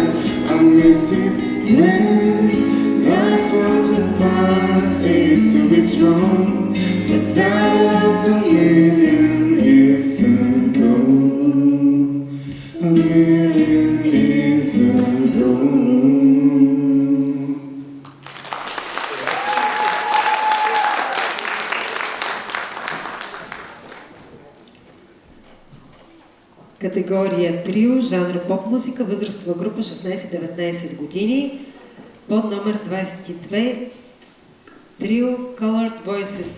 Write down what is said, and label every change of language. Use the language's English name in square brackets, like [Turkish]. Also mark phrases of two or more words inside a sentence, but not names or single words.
[English] I miss it when life was apart. Say it's a bit strong, but that was a million years ago. A million years ago. [Bulgarian] Категория трио, жанр поп-музика, възрастова група 16-19 години, под номер 22, трио Colored Voices.